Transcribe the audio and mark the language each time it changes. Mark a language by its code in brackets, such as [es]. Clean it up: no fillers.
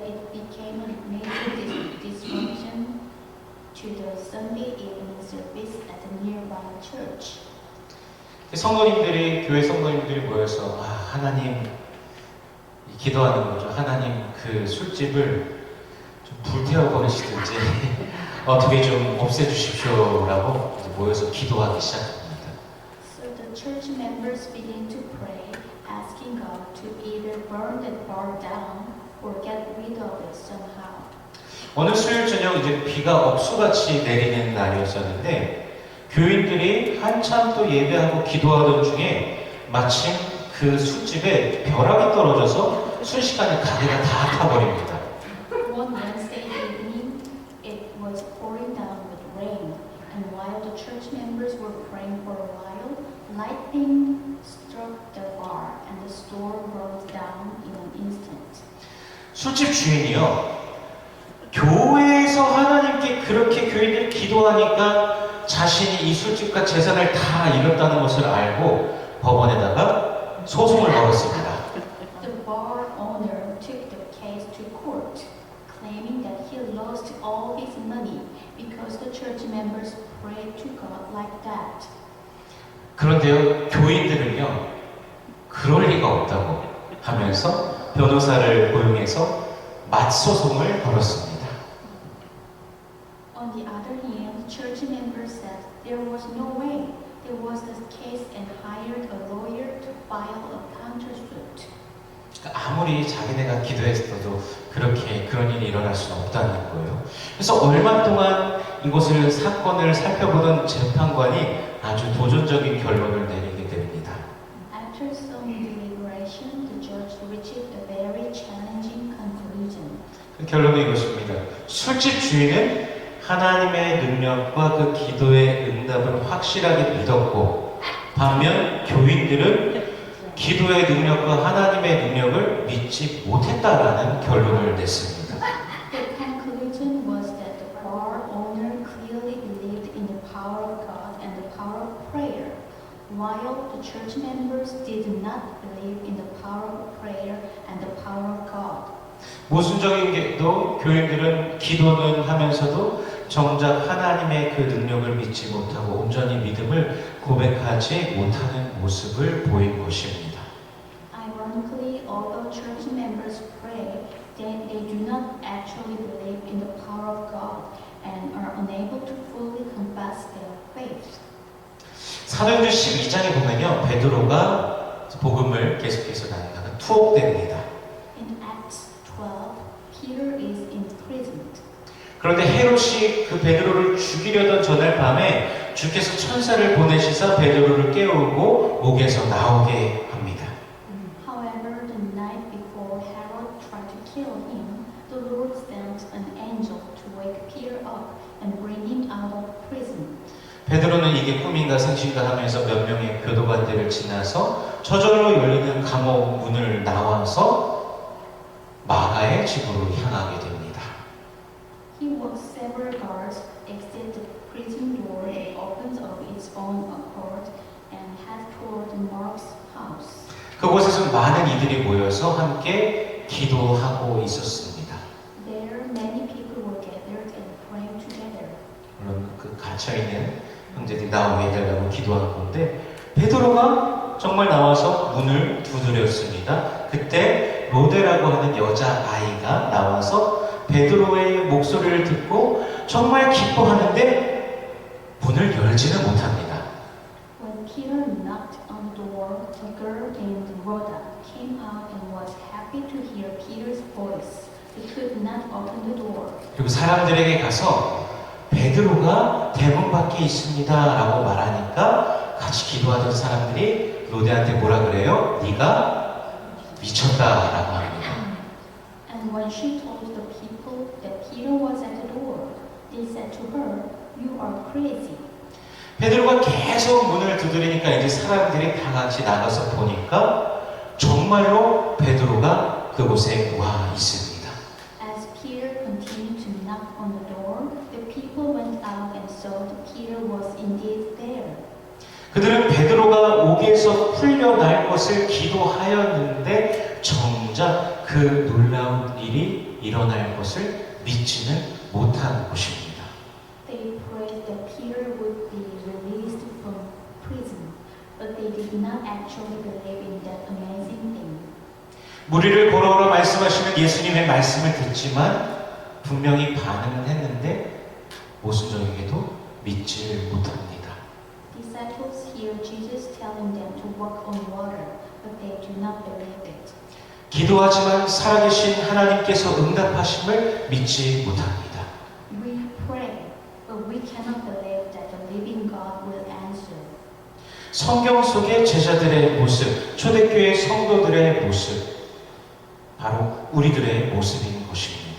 [en] became a major disruption to the Sunday evening service at the nearby church. [ko] 성도님들이, 교회 성도님들이 모여서 하나님, 기도하는 거죠. 하나님, 그 술집을 좀 불태워버리시든지 어떻게 좀 없애주십시오라고 모여서 기도하기 시작합니다. [en] So the church members began to pray, asking God to either burn that bar down or get rid of it somehow. [ko] 어느 수요일 저녁 이제 비가 억수같이 내리는 날이었었는데 교인들이 한참 또 예배하고 기도하던 중에 마침 그 술집에 벼락이 떨어져서 순식간에 가게가 다 타버립니다. [en] One Wednesday evening, it was pouring down with rain, and while the church members were praying for a while, lightning struck the bar, and the store burned down in an instant. [ko] 술집 주인이요, 교회에서 하나님께 그렇게 교인들이 기도하니까 자신이 이 술집과 재산을 다 잃었다는 것을 알고 법원에다가 소송을 걸었습니다. [en] The bar owner took the case to court, claiming that he lost all his money because the church members prayed to God like that. [ko] 그런데요, 교인들은요, 그럴 리가 없다고 하면서 변호사를 고용해서 맞소송을 걸었습니다. [en] On the other hand, church members said there was no way. There was this case and hired a lawyer to file a countersuit. [ko] 아무리 자기네가 기도했어도 그렇게 그런 일이 일어날 수는 없다는 거예요. 그래서 얼마 동안 이곳을 사건을 살펴보던 재판관이 아주 도전적인 결론을 내리게 됩니다. [en] After some deliberation, the judge reached a very challenging conclusion. [ko] 그 결론은 이것입니다. 술집 주인은 하나님의 능력과 그 기도의 응답을 확실하게 믿었고, 반면 교인들은 기도의 능력과 하나님의 능력을 믿지 못했다라는 결론을 냈습니다. [en] The conclusion was that the bar owner clearly believed in the power of God and the power of prayer, while the church members did not believe in the power of prayer and the power of God. [ko] 모순적인 게도 교인들은 기도는 하면서도 정작 하나님의 그 능력을 믿지 못하고 온전히 믿음을 고백하지 못하는 모습을 보인 것입니다. [en] Ironically, although church members pray, they do not actually believe in the power of God and are unable to fully confess their faith. [ko] 사도행전 12장에 보면요, 베드로가 복음을 계속해서 나누다가 투옥됩니다. [en] In Acts 12, Peter is imprisoned. [ko] 그런데 헤롯이 그 베드로를 죽이려던 전날 밤에 주께서 천사를 보내시사 베드로를 깨우고 옥에서 나오게 합니다. [en] However, the night before Herod tried to kill him, the Lord sent an angel to wake Peter up and bring him out of prison. [ko] 베드로는 이게 꿈인가 생신가 하면서 몇 명의 교도관들을 지나서 저절로 열리는 감옥 문을 나와서 마가의 집으로 향하게 됩니다. [en] He walks several guards, exit the prison door that opens of its own accord, and head toward Mark's house. [ko] 그곳에서 많은 이들이 모여서 함께 기도하고 있었습니다. [en] There, many people were gathered and praying together. [ko] 물론 그 갇혀있는 형제들이 나오게 해달라고 기도한 건데 베드로가 정말 나와서 문을 두드렸습니다. 그때 로데라고 하는 여자아이가 나와서 베드로의 목소리를 듣고 정말 기뻐하는데 문을 열지는 못합니다. [en] When Peter knocked on the door, a girl named Rhoda came out and was happy to hear Peter's voice. He could not open the door. [ko] 그리고 사람들에게 가서 베드로가 대문 밖에 있습니다 라고 말하니까 같이 기도하던 사람들이 로데한테 뭐라 그래요? 네가 미쳤다 라고 합니다. [en] And when she told the people that Peter was at the door, they said to her, "You are crazy." [ko] 베드로가 계속 문을 두드리니까 이제 사람들이 다 같이 나가서 보니까 정말로 베드로가 그곳에 와 있습니다. [en] As Peter continued to knock on the door, the people went out and saw that Peter was indeed there. [ko] 그들은 베드로가 옥에서 풀려날 것을 기도하였는데 정작 그 놀라운 일이 일어날 것을 믿지는 못한 것입니다. [en] They prayed that Peter would be released from prison, but they did not actually believe in that amazing thing. [ko] 무리를 걸어오라 말씀하시는 예수님의 말씀을 듣지만 분명히 반응은 했는데 모순적이게도 믿지를 못합니다. [en] Disciples hear Jesus telling them to walk on water, but they do not believe it. [ko] 기도하지만 살아계신 하나님께서 응답하심을 믿지 못합니다. [en] We pray, but we cannot believe that the living God will answer. [ko] 성경 속의 제자들의 모습, 초대교회 성도들의 모습, 바로 우리들의 모습인 것입니다.